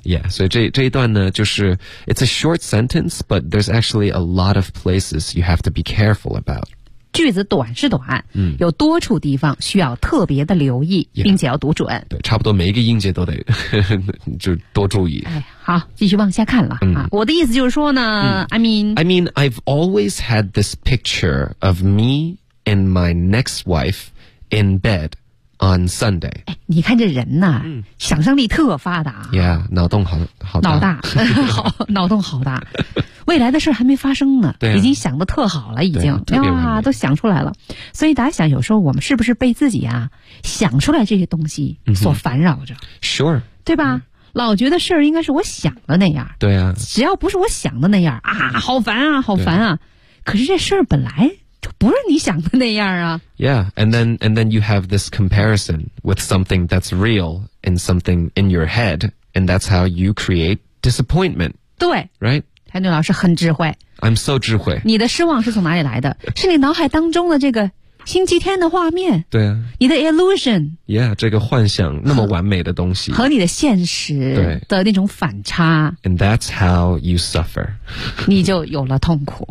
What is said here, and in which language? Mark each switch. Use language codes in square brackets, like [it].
[en] Yeah, [zh] 所以这一段呢就是 [en] it's a short sentence, but there's actually a lot of places you have to be careful about. [zh] 句子短是短、嗯、有多处地方需要特别的留意 [en] yeah, [zh] 并且要读准对差不多每一个音节都得就多注意、哎、好继续往下看了、嗯啊、我的意思就是说呢、嗯、 [en] I mean I've always had this picture of me and my next wife in bed on Sunday、 [zh] 哎、你看这人呢、嗯、想象力特发达 yeah 脑洞 好大脑大好脑洞好大未来的事还没发生呢、啊、已经想得特好了已经啊哇都想出来了所以大家想有时候我们是不是被自己啊想出来这些东西所烦扰着、 [en] mm-hmm. Sure [zh] 对吧、mm-hmm. 老觉得事儿应该是我想的那样对啊只要不是我想的那样啊好烦啊好烦 啊可是这事儿本来就不是你想的那样啊 [en] Yeah and then you have this comparison with something that's real and something in your head and that's how you create disappointment [zh] 对 [en] Right [zh] 谭俊老师很智慧 [en] I'm so 智慧 [zh] 你的失望是从哪里来的是你脑海当中的这个星期天的画面对啊你的 illusion yeah 这个幻想那么完美的东西和你的现实的那种反差 [en] and that's how you suffer [zh] 你就有了痛苦